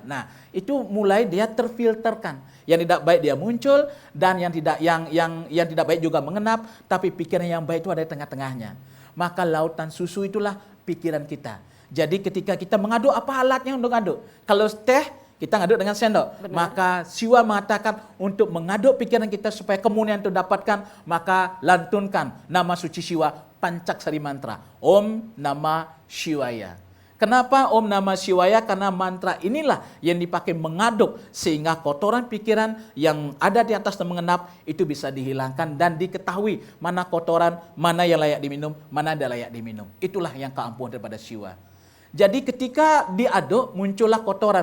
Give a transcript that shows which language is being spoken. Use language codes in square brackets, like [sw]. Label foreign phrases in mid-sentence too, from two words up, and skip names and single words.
[id] Nah, itu mulai dia terfilterkan. Yang tidak baik dia muncul, dan yang tidak baik juga mengenap, tapi pikiran yang baik itu ada di tengah-tengahnya. Maka lautan susu itulah pikiran kita. Jadi ketika kita mengaduk, apa alatnya untuk ngaduk? Kalau teh, kita ngaduk dengan sendok. Benar. Maka Siwa mengatakan untuk mengaduk pikiran kita supaya kemunian itu dapatkan, maka lantunkan nama suci Siwa Pancaksari mantra. [sa] Om Namah Shivaya. [id] Kenapa [sa] Om Namah Shivaya? [id] Karena mantra inilah yang dipakai mengaduk sehingga kotoran pikiran yang ada di atas dan mengenap itu bisa dihilangkan dan diketahui mana kotoran, mana yang layak diminum, mana tidak layak diminum. Itulah yang keampuhan daripada Siwa. Jadi ketika diaduk muncullah kotoran.